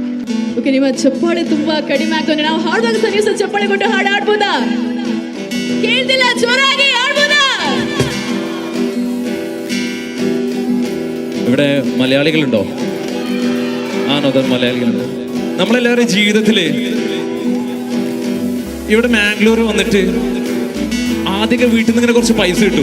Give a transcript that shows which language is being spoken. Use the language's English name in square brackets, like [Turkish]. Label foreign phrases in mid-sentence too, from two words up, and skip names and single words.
[Kannada] ಓಕೆ, ನಿಮ್ಮ ಚಪ್ಪಾಳೆ ತುಂಬಾ ಕಡಿಮೆ ಹಾಕೊಂಡ್ರೆ ನಾವು ಹಾಡುವಾಗ ಸಹ ನೀವು ಚಪ್ಪಾಳೆ ಕೊಟ್ಟು ಹಾಡು ಆಡ್ಬೋದಾ? ಕೇಳ್ತಿಲ್ಲ, ಜೋರಾಗಿ ആಡ್ಬೋദാ? [Malayalam] ഇവിടെ മലയാളികളുണ്ടോ? ആണോ? മലയാളികളുണ്ടോ? നമ്മളെല്ലാവരും ജീവിതത്തില് ഇവിടെ മാംഗ്ലൂർ വന്നിട്ട് ആദ്യമൊക്കെ വീട്ടിൽ നിന്ന് ഇങ്ങനെ കുറച്ച് പൈസ കിട്ടും.